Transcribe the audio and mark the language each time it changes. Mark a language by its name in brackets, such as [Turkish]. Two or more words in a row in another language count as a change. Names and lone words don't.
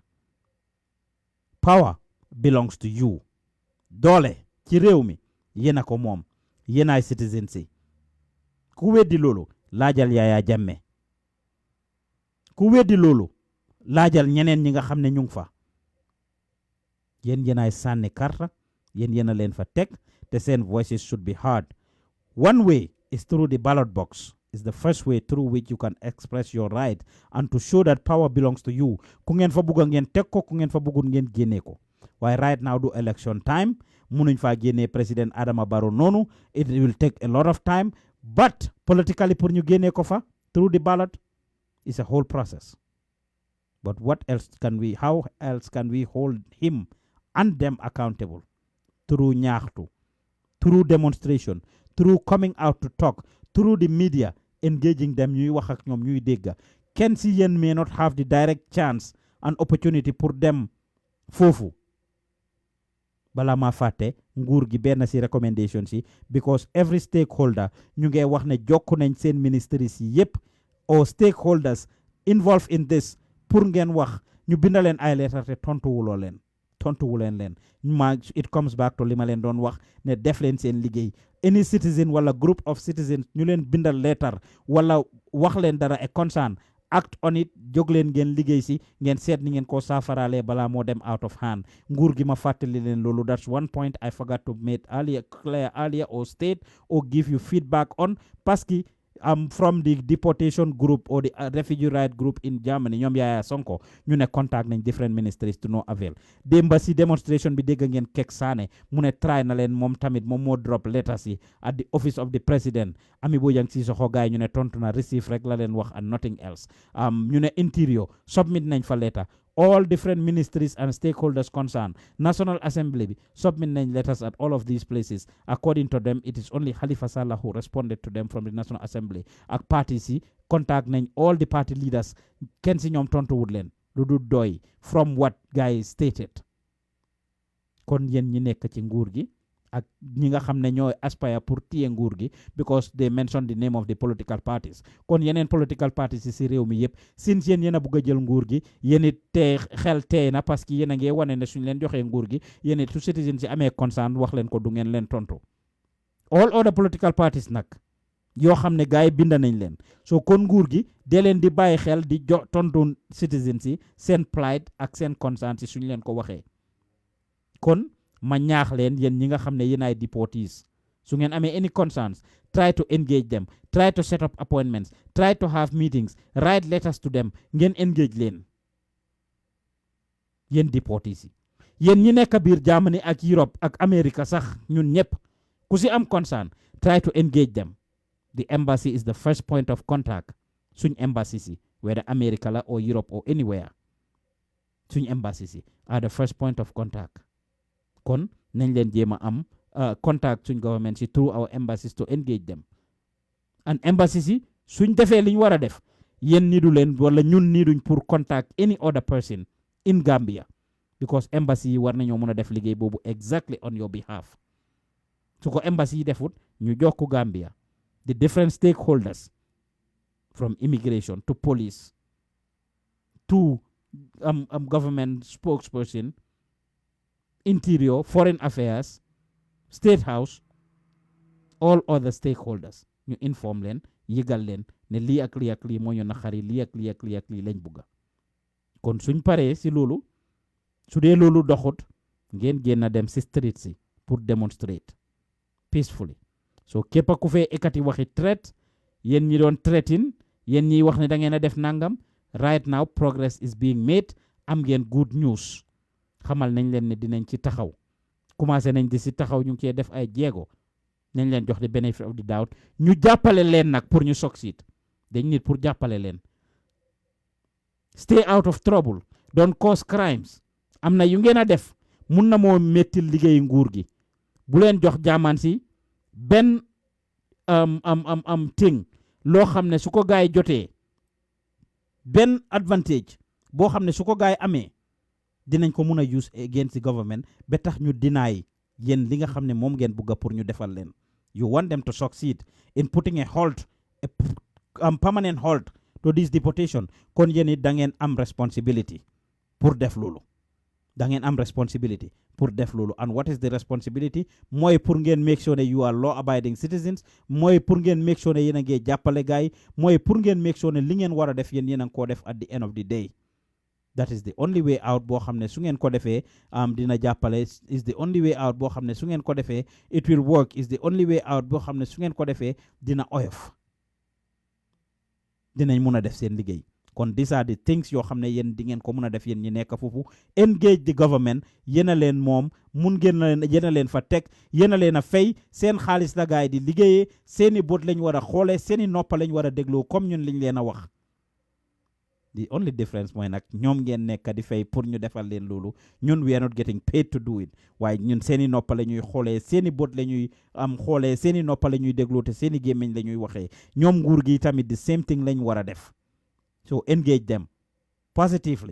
[English] Power belongs to you. [Wolof] Doole ci réew mi yéen a ko moom yéen ay citizens si. Ku weddi loolu laajal Yaya Jammeh. Ku weddi loolu laajal ñeneen ñi nga xam ne ñu ngi fa. Yéen yéenaay sànni karta yéen yéen a leen fa teg te seen [English] voices should be heard. One way is through the ballot box. Is the first way through which you can express your right and to show that power belongs to you. [Wolof] Ku ngeen fa bugg ngeen teg ko, ku ngeen fa buggul ngeen génne ko. [English] Waaye right now do election time. [Wolof] Munuñ fa génne President Adama Barrow noonu. [English] It will take a lot of time. But politically pour [Wolof] ñu génne ko fa [English] through the ballot is a whole process. But what else can we, how else can we hold him and them accountable? Through ñaxtu, through demonstration, through coming out to talk, through the media, engaging them, [Wolof] ñuy wax ak ñoom ñuy dégg. Kenn si yéen [English] may not have the direct chance and opportunity pour [Wolof] dem foofu. Bala ma fàtte nguur gi benn si recommendation si [English] because every stakeholder [Wolof] ñu ngi wax ne jokku nañ seen ministries yi yépp [English] or stakeholders involved in this [Wolof] pour ngeen wax ñu bindaleen ay letter te tontuwuleen leen [English] it comes back to [Wolof] li ma leen doon wax ne def leen seen liggéey. [English] Any citizen [Wolof] wala [English] group of citizens [Wolof] ñu leen bindal letter wala wax leen dara [English] a concern act on it [Wolof] jóg leen ngeen liggéey si ngeen seet ni ngeen ko saafaraale balaa moo dem [English] out of hand. [Wolof] Nguur gi ma fàttali leen loolu. [English] That's one point I forgot to make clear earlier or state or give you feedback on [French] parce que [English] from the deportation group or the refugee right group in Germany [Wolof] ñoom Yaya Sonko ñu ne contact nañ [English] different ministries to no avail. [Wolof] Démba si demonstration bi dégg ngeen Kek Sane mu ne try na leen moom tamit moom moo [English] drop letters [Wolof] yi [English] at the office of the president. [Wolof] Ami Bojang Sissoho gaay ñu ne tontu na receive rek la leen wax [English] and nothing else. [Wolof] ñu ne interior submit nañ fa letter. [English] All different ministries and stakeholders concerned. National Assembly submit letters at all of these places. According to them, it is only Halifa Sallah who responded to them from the National Assembly. Ak party si contact all the party leaders. [Wolof] Ken si ñom tontu wut len lu du doy [English] from what guys stated. [Wolof] Kon yen ñi nekk ci nguur gi ak ñi nga xam ne ñooy aspire pour téye nguur gi [English] because they mentioned the name of the political parties. [Wolof] Kon yeneen [English] political parties [Wolof] si réew mi yëpp since yéen a bugg a jël nguur gi yéen it tee xel tey na [French] parce que [Wolof] yéen a ngi wane ne suñ leen joxee nguur gi yéen it su citizen si amee concern wax leen ko du ngeen leen tontu. [English] All other political parties [Wolof] nag yoo xam ne gars yi bind nañ leen so kon nguur gi dee leen di bàyyi xel di tontu citizen si seen plight ak seen concern si suñ leen ko waxee. Kon ma ñaax leen yéen ñi nga xam ne yéen ay [English] deportees [Wolof] su ngeen amee [English] any concerns try to engage them, try to set up appointments, try to have meetings, write letters to them, [Wolof] ngeen engage leen yéen deportees yi. Yéen ñi nekk biir Germany ak Europe ak America sax ñun ñëpp ku si am concern [English] try to engage them. The embassy is the first point of contact. [Wolof] Suñ embassy si [English] whether America la or Europe or anywhere [Wolof] suñ embassy si [English] are the first point of contact. [Wolof] Kon nañ leen jéem a am contact suñ government si [English] through our embassies to engage them. And embassy [Wolof] si suñ defee liñ war a def yéen nidu leen wala ñun niduñ pour [English] contact any other person in Gambia because embassy [Wolof] yi war nañoo mën a def liggéey boobu [English] exactly on your behalf. [Wolof] Su ko embassy yi defut ñu jox ko Gambia [English] the different stakeholders from immigration to police to government spokesperson, interior, foreign affairs, state house, all other stakeholders [Wolof] ñu inform leen yëgal leen ne lii ak lii moo ñu naxari lii ak lii lañ bugga. Kon suñ paree si loolu su dee loolu doxut ngeen génn dem si street si pour [English] demonstrate peacefully. [Wolof] So képp ku fee ekati waxi threat yéen ñi doon threatin yéen ñi wax ne da ngeen a def nangam [English] right now progress is being made. [Wolof] Am ngeen [English] good news [Wolof] xamal nañ leen ne dinañ ci taxaw commencé nañ di si taxaw ñu ngi cee def ay jéego nañ leen jox di [English] benefit of the doubt [Wolof] ñu jàppale leen nag pour ñu succeed dañ nit pour jàppale leen. [English] Stay out of trouble, don't cause crimes. [Wolof] Am na yu ngeen a def mun na moo mettil liggéey nguur gi bu leen jox jaamaan si benn thing loo xam ne su ko gaay jotee benn advantage boo xam ne su ko gaay amee dinañ ko mun a [English] use against the government [Wolof] ba tax ñu deny yéen li nga xam ne moom ngeen bugga pour ñu defal leen. [English] You want them to succeed in putting a halt, a permanent halt to this deportation. [Wolof] Kon yéen it da ngeen am responsibility pour def loolu. Da ngeen am responsibility pour def loolu. [English] And what is the responsibility? Mooy pour ngeen make sure that you are law abiding citizens. [Wolof] Mooy pour ngeen [English] make sure [Wolof] ne yéen a ngi jàppale gaay. Mooy pour ngeen [English] make sure [Wolof] ne li ngeen war a def yéen a ngi koo def [English] at the end of the day. that is the only way out [Wolof] boo xam ne su ngeen ko defee dina jàppale [English] is the only way out [Wolof] boo xam ne su ngeen ko defee [English] it will work is the only way out [Wolof] boo xam ne su ngeen ko defee dina oyof dinañ mun a def seen liggéey kon [English] these are the things [Wolof] yoo xam ne yéen di ngeen ko mun a def yéen ñi nekk foofu [English] engage the government [Wolof] yéen a leen moom mun ngeen leen yéen a leen fa teg yéen a leen a fay seen xaalis la gaay di liggéeyee seeni bët lañ war a xoolee seeni noppa lañ war a dégloo comme ñun liñ leen a wax [English] the only difference [Wolof] mooy nag ñoom ngeen nekk di fay pour ñu defal leen loolu ñun [English] we are not getting paid to do it [Wolof] waaye ñun seeni noppa la ñuy xoolee seeni bët la ñuy xoolee seeni noppa la ñuy dégloo te seeni gémmiñ la ñuy waxee ñoom nguur gi tamit [English] the same thing [Wolof] lañ war a def so [English] engage them positively